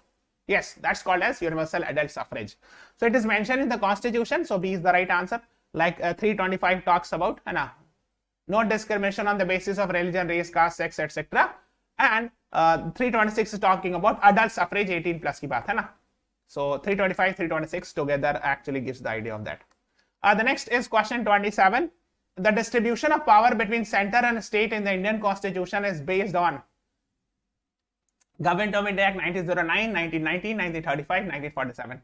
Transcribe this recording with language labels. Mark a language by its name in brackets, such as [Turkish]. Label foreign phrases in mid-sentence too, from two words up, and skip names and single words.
[English] Yes, that's called as universal adult suffrage. So it is mentioned in the constitution. So B is the right answer. Like 325 talks about no discrimination on the basis of religion, race, caste, sex, etc. And 326 is talking about adult suffrage 18 plus [Hindi] की बात है ना. [English] So 325, 326 together actually gives the idea of that. The next is question 27. The distribution of power between center and state in the Indian constitution is based on. Government of India Act 1909, 1919, 1935, 1947.